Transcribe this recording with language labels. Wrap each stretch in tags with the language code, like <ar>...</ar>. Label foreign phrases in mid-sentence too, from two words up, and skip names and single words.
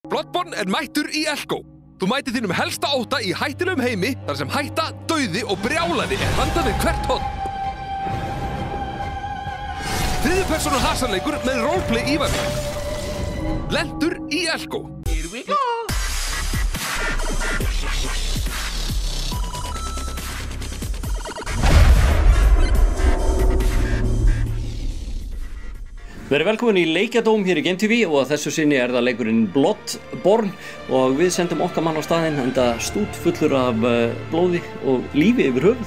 <is>Bloodborne mættur í Elko. Þú mætir þínum helsta ótta í hættulegum heimi þar sem hætta, dauði og brjálæði handað við hvert horn. Þriðju persónu hasarleikur með roleplay ívæðing. Lentur í Elko.</is> <en>Here we go!</en> <is>Verið velkomin í Leikjadóm hér í Game TV og að þessu sinni það leikurinn Bloodborne og við sendum okkar mann á staðinn enda stút fullur af blóði og lífi yfir höfuð.</is>